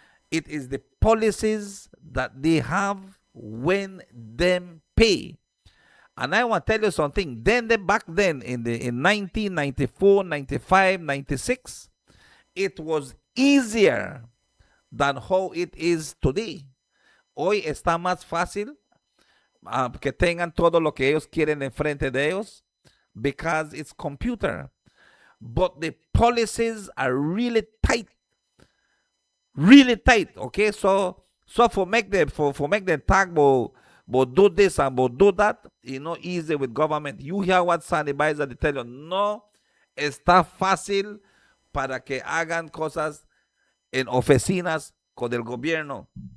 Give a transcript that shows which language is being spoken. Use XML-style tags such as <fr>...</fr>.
<en>It is the policies that they have when them pay. And I want to tell you something. Back then in 1994, 95, 96, it was easier than how it is today.</en> <es>Hoy está más fácil que tengan todo lo que ellos quieren enfrente de ellos,</es> <en>because it's computer. But the policies are really tight. Really tight. Okay, so for make them tag but do this and but do that, easy with government. You hear what Sandy Bizer they tell you,</en> <es>no está fácil para que hagan cosas en oficinas con el gobierno.</es>